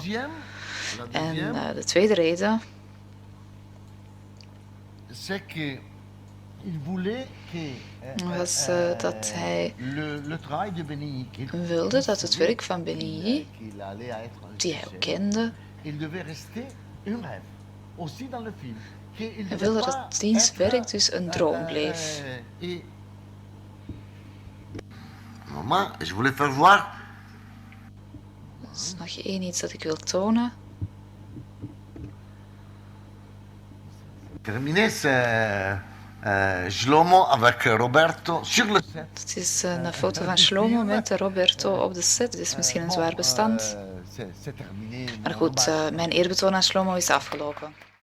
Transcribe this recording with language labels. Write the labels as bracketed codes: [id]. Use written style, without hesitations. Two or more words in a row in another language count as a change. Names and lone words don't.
[nl] En de tweede reden was dat hij wilde dat het werk van Benigni, die hij ook kende, hij wilde dat diens werk dus een droom bleef. [fr] Mama, je voulais faire voir. [nl] Er is nog iets dat ik wil tonen. [fr] Terminé, c'est Shlomo avec Roberto sur le set. [nl] Het is een foto van Shlomo met Roberto op de set. Het is misschien een zwaar bestand. Maar goed, mijn eerbetoon aan Shlomo is afgelopen.